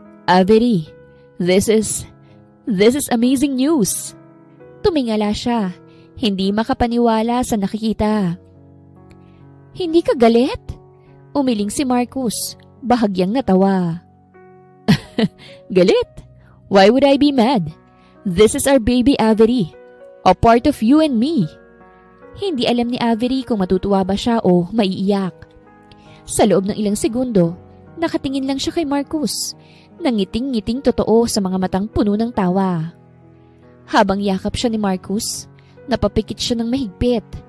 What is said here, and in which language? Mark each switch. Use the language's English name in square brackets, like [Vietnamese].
[English] Avery, this is amazing news. [Filipino] Tumingala siya, hindi makapaniwala sa nakikita. Hindi ka galit? Umiling si Marcus, bahagyang natawa. Galit? [English] Why would I be mad? This is our baby Avery, a part of you and me. [Filipino] Hindi alam ni Avery kung matutuwa ba siya o maiiyak. Sa loob ng ilang segundo, nakatingin lang siya kay Marcus, nangiting-ngiting totoo sa mga matang puno ng tawa. Habang yakap siya ni Marcus, napapikit siya ng mahigpit.